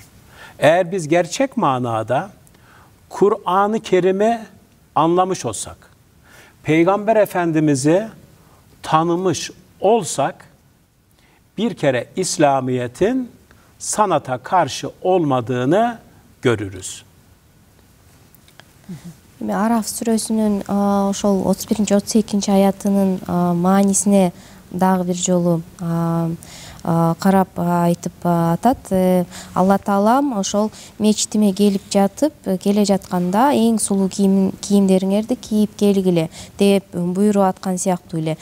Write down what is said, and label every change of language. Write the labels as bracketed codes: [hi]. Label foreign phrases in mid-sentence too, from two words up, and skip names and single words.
[tr] Eğer biz gerçek manada Kur'an-ı Kerim'i anlamış olsak, Peygamber Efendimiz'i tanımış olsak, bir kere İslamiyet'in sanata karşı olmadığını görürüz. [ky] Araf сүрөсүнүн ошол 31-32 аятынын маанисине дагы бир жолу карап айтып атат. Алла Таалам ошол мечитиме келип жатып, келе жатканда эң сулуу кийимдериңерди кийип келгиле деп буйруп аткан сыяктуу эле.